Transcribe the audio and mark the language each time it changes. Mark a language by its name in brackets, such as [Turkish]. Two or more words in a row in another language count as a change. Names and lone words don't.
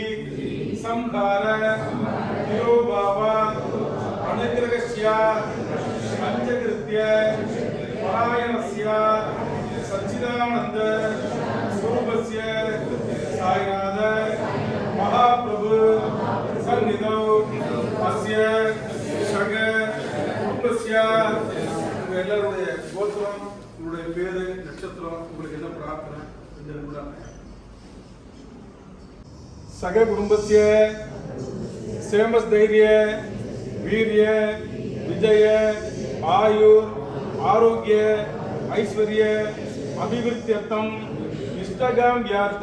[Sanskrit] संहार तिरोभाव अनुग्रहस्य पंचकृत्य परायणस्य सच्चिदानंद स्वरूपस्य साईनाथ महाप्रभु सन्निधौ अस्य शग कुटुंबस्य [Tamil] எல்லாருடைய கோத்திரம் உங்களுடைய பேரு நட்சத்திரம் உங்களுக்கு என்ன பிரார்த்தனை [Sanskrit] सग कुटुंबस्य क्षेमस्थैर्य वीर्य विजय आयुर आरोग्य ऐश्वर्य अभिवृद्ध्यर्थम इष्टकाम्यार्थ